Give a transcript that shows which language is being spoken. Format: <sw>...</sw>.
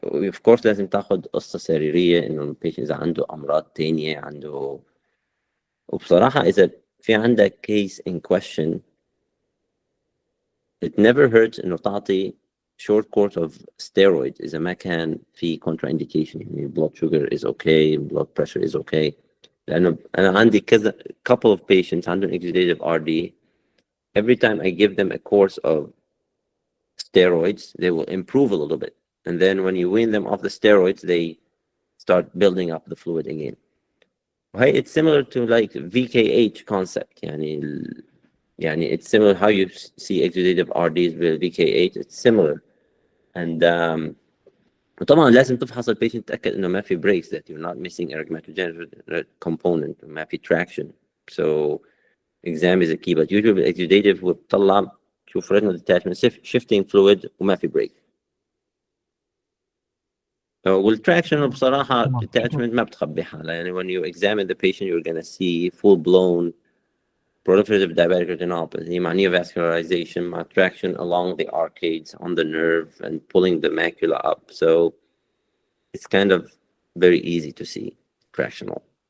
<ar>of course لازم تاخد قصة سريرية انه البيشنت اذا عنده امراض تانية عنده.</ar> <en>وبصراحة اذا في عندك case in question it never hurts انه تعطي short course of steroids اذا ما كان في contraindication، يعني blood sugar is okay, blood pressure is okay.</en> <ar>لانه انا عندي كذا couple of patients عندهم exudative RD.</ar> <en>Every time I give them a course of steroids they will improve a little bit, and then when you wean them off the steroids they start building up the fluid again. Right? It's similar to like VKH concept. يعني it's similar how you see exudative RDs with VKH. It's similar.</en> <ar>And طبعا لازم تفحص البيشنت تتأكد انه ما في breaks, that you're not missing a rheumatogenic component, ما في traction.</ar> <en>So exam is a key. But usually exudative بتطلع تشوف retinal detachment shifting fluid وما في break.</en> <ar>والtraction بصراحة detachment ما بتخبي حالها.</ar> <en>يعني when you examine the patient you're gonna see full blown proliferative diabetic retinopathy مع neovascularization مع traction along the arcades on the nerve and pulling the macula up. So it's kind of very easy to see tractional.</en>